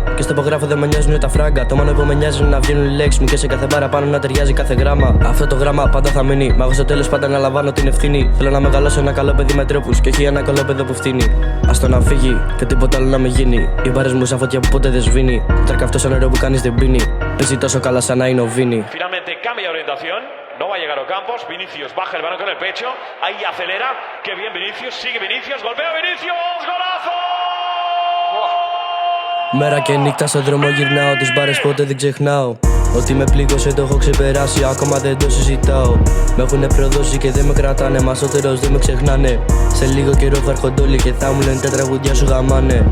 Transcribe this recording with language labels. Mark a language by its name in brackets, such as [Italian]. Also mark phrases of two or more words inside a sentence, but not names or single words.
[Greek] Και στο υπογράφο δεν με νοιάζουν τα φράγκα. Το μόνο που με νοιάζει είναι να βγαίνουν οι λέξεις μου και σε κάθε παραπάνω να ταιριάζει κάθε γράμμα. Αυτό το γράμμα πάντα θα μείνει. Μα εγώ στο τέλος πάντα να λαμβάνω την ευθύνη. Θέλω να μεγαλώσω ένα καλό παιδί με τρόπους και όχι ένα καλό παιδί που φτύνει. Ας το να φύγει και τίποτα άλλο να μην γίνει. Οι μπάρες μου σαν φωτιά που ποτέ δεν σβήνει. Τρακ αυτό σαν νερό που κανείς δεν πίνει. Παίζει τόσο καλά σαν να είναι ο Βίνι. [Spanish] Finalmente cambia orientación. No va a llegar Ocampos, Vinicius baja el balón con el pecho, ahí acelera, qué bien Vinicius, sigue Vinicius, golpea Vinicius, ¡golazo! [Greek] Μέρα και νύχτα στον δρόμο γυρνάω, τις μπάρες ποτέ δεν ξεχνάω. Ότι με πλήγωσε το έχω ξεπεράσει, ακόμα δεν το συζητάω. Με έχουνε προδώσει και δεν με κρατάνε, μα στο τέλος δεν με ξεχνάνε. Σε λίγο καιρό θα έρχονται όλοι και θα μου λένε τα τραγουδιά σου γαμάνε.